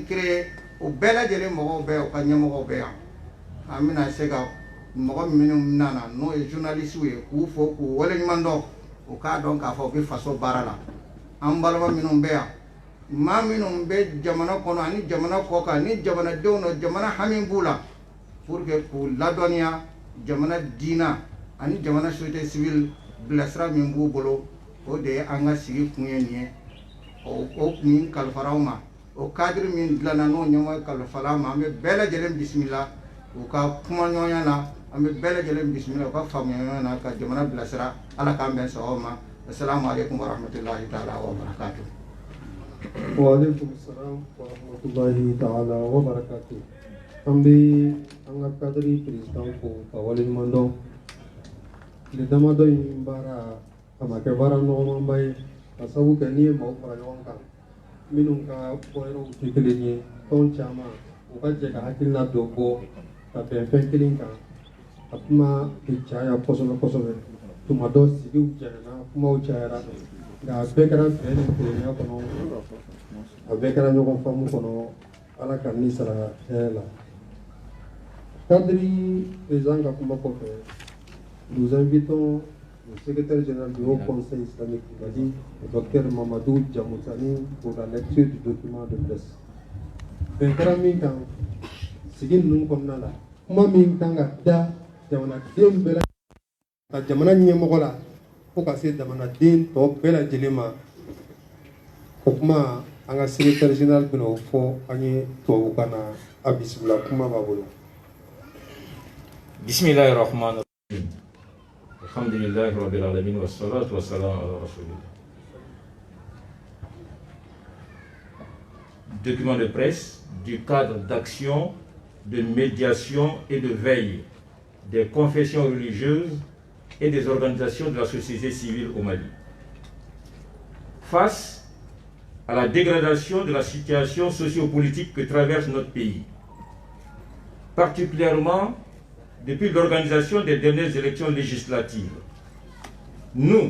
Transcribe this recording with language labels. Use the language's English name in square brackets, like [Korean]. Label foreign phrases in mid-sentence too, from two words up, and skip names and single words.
[Bambara] créé o bɛɛ lajɛlen mɔgɔw bɛ yan u ka ɲɛmɔgɔw bɛ yan an bɛna se ka mɔgɔ minnu nana n'o ye journalistes ye k'u fo k'u waleɲuman dɔn u k'a dɔn k'a fɔ u bɛ faso baara la an balima minnu bɛ yan maa minnu bɛ jamana kɔnɔ ani jamana kɔ kan ni jamanadenw na jamana hami b'u la [French] pour que [Bambara] k'u ladɔnniya jamana diina ani jamana [French] société civile [Bambara] bilasira min b'u bolo o de ye an ka sigi kun ye nin ye o kun kalifara aw ma o cadre min dilanna n'o ɲɛmɔgɔ kalifala ma an bɛ bɛɛ lajɛlen bisimila u ka kuma ɲɔgɔnya na an bɛ bɛɛ lajɛlen bisimila u ka faamuya ɲɔgɔn na ka jamana bilasira ala k'an bɛn sɔgɔma ma [Arabic] السلام عليكم ورحمة الله تعالى وبركاته. وعليكم السلام ورحمة الله تعالى وبركاته. [Bambara] An bɛ an ka kadiri président fo ka waleɲuman dɔn tile damadɔ in baara a ma kɛ baara nɔgɔmanba ye ka sabu kɛ n'i ye maaw fara ɲɔgɔn kan minnu ka fɔyɔrɔw tɛ kelen ye tɔn caman u ka jɛ ka hakilina dɔ bɔ ka bɛn fɛn kelen kan a kuma bɛ caya kosɛbɛ kosɛbɛ tuma dɔ sigiw jɛnɛna kumaw cayara nka a bɛɛ kɛra bɛn ni kelenya kɔnɔ a bɛɛ kɛra ɲɔgɔn faamu kɔnɔ ala ka ni sara hɛrɛ la kadiri président ka kuma kɔfɛ [French] nous invitons le secrétaire général du Haut Conseil islamique du Mali, le docteur Mamadou Djamoutani, pour la lecture du document de presse. [Bambara] Bɛnkɛra min kan sigi ninnu kɔnɔna la kuma min kan ka da jamanaden bɛɛ la ka jamana ɲɛmɔgɔ la fo ka se jamanaden tɔ bɛɛ lajɛlen ma o kuma an ka [French] secrétaire général [Bambara] bɛna o fɔ an ye tubabukan na a bisimila kuma b'a bolo. [Arabic] بسم الله الرحمن الرحيم. الحمد لله رب العالمين والصلاة والسلام على رسول الله. [French] Document de presse du cadre d'action, de médiation et de veille des confessions religieuses et des organisations de la société civile au Mali. Face à la dégradation de la situation sociopolitique que traverse notre pays, particulièrement depuis l'organisation des dernières élections législatives, nous,